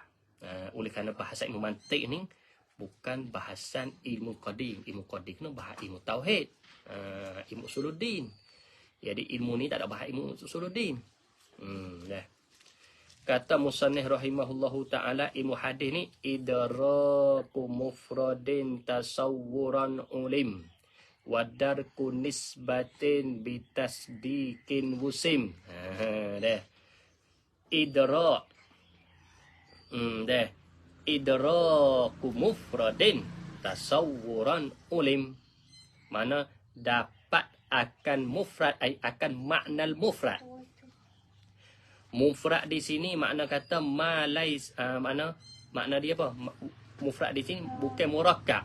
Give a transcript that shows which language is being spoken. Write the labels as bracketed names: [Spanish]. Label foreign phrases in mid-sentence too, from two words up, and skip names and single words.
[Malay] Oleh kerana bahasa ilmu mantik ni bukan bahasan ilmu qadim. Ilmu qadim ni bahas ilmu tauhid, ilmu usuluddin. Jadi ilmu ni tak ada bahas ilmu usuluddin. Dah. Kata musannif [Arabic] رحمه الله تعالى, [Malay] ilmu hadis ni [Arabic] إدراك مفرد تصورا علم ودرك نسبة بتصديق وسم. [Malay] Dah. Idrak. Dah. [Arabic] إدراك مفرد تصورا علم. [Malay] Mana dapat akan mufrad, akan makna mufrad. Mufrad di sini makna kata malais, makna dia apa? Mufrad di sini bukan murakkab.